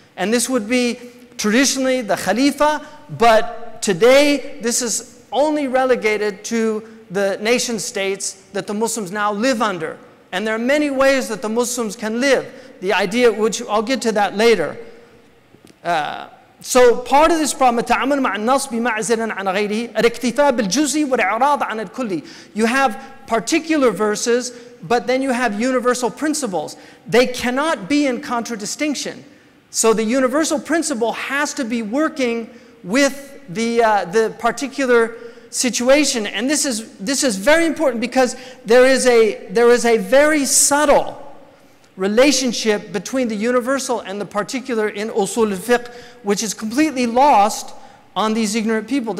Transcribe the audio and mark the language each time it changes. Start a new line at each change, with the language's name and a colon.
English: And this would be traditionally the Khalifa, but today this is only relegated to the nation states that the Muslims now live under. And there are many ways that the Muslims can live. The idea, which I'll get to that later. So part of this problem,
Arabic: التعامل مع النص بمعزل عن غيره الاكتفاء بالجزء والإعراض عن الكلي.
English: You have particular verses, but then you have universal principles. They cannot be in contradistinction. So the universal principle has to be working with the particular situation. And this is very important because there is a very subtle relationship between the universal and the particular in usul al-fiqh, which is completely lost on these ignorant people.